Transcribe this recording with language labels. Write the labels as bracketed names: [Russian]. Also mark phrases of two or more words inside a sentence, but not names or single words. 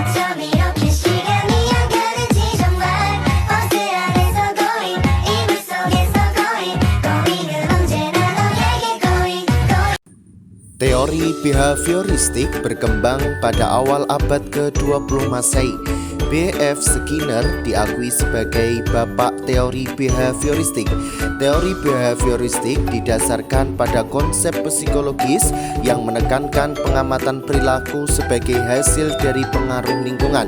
[Korean] 밤 이렇게 시간이 안 가는지 정말 버스 안에서 going 이불 속에서 [English] going going [Korean] 은 언제나 너에게 going [Indonesian] Teori behavioristik berkembang pada awal abad ke-20 Masehi. B.F. Skinner diakui sebagai bapak teori behavioristik. Teori behavioristik didasarkan pada konsep psikologis yang menekankan pengamatan perilaku sebagai hasil dari pengaruh lingkungan.